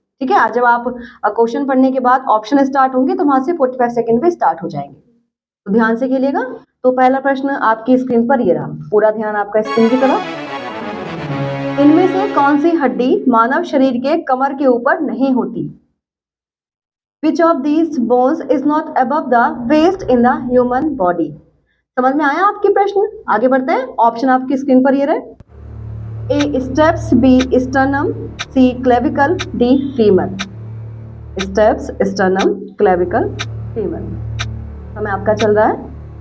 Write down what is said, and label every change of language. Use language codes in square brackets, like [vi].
[hi] ठीक है, जब आप क्वेश्चन पढ़ने के बाद ऑप्शन स्टार्ट होंगे तो वहां से 45 सेकंड पे स्टार्ट हो जाएंगे। तो ध्यान से खेलिएगा। तो पहला प्रश्न आपकी स्क्रीन पर ये रहा, पूरा ध्यान आपका स्क्रीन की तरफ। इनमें से कौन सी हड्डी मानव शरीर के कमर के ऊपर नहीं होती? [en] Which of these bones is not above the waist in the human body? [hi] समझ में आया आपके प्रश्न? आगे बढ़ते हैं। ऑप्शन आपकी स्क्रीन पर ये रहे। [en] A steps, B sternum, C clavicle, D femur। Steps, sternum, clavicle, femur। [hi] समय आपका चल रहा है।